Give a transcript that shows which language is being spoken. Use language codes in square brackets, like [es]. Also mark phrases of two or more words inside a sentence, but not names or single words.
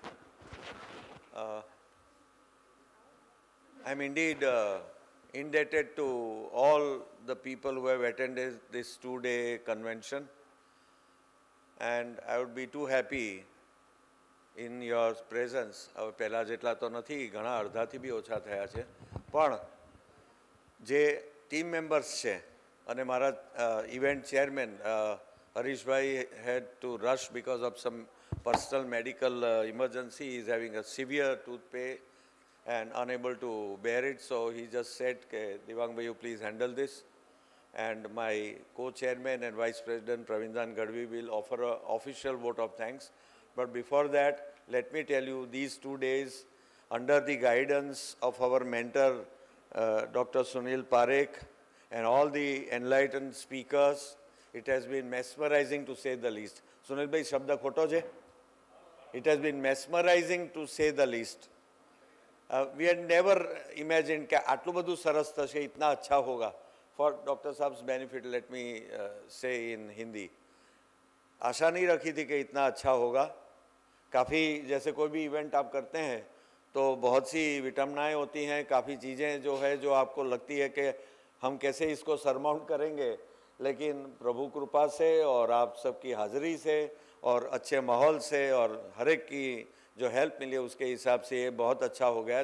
[en] I'm indeed indebted to all the people who have attended this 2-day convention, and I would be too happy in your presence. [gu] હવે પહેલા જેટલા તો નથી, ઘણા અડધાથી બી ઓછા થયા છે, પણ જે [en] team members [gu] છે અને મારા [en] event chairman [gu] હરીશભાઈ [en] had to rush because of some personal medical emergency. He is having a severe tooth pain and unable to bear it, so he just said, Devang bhai, you please handle this. And my co-chairman and vice president Pravindan Gadvi will offer an official vote of thanks. But before that, let me tell you, these 2 days, under the guidance of our mentor, Dr. Sunil Parekh, and all the enlightened speakers, it has been mesmerizing to say the least. [gu] સુનિલભાઈ શબ્દ ખોટો છે? [en] It has been mesmerizing to say the least. We had never imagined [gu] કે આટલું બધું સરસ થશે, [hi] इतना अच्छा होगा. [en] For Dr. Saab's benefit, let me say in Hindi. [hi] आशा नहीं रखी थी कि इतना अच्छा होगा. काफ़ी जैसे कोई भी इवेंट आप करते हैं तो बहुत सी विटंबनाएं होती हैं, काफ़ी चीज़ें जो है जो आपको लगती है कि हम कैसे इसको सरमाउंट करेंगे, लेकिन प्रभु कृपा से और आप सबकी हाज़िरी से और अच्छे माहौल से और हर एक की जो हेल्प मिली उसके हिसाब से ये बहुत अच्छा हो गया है.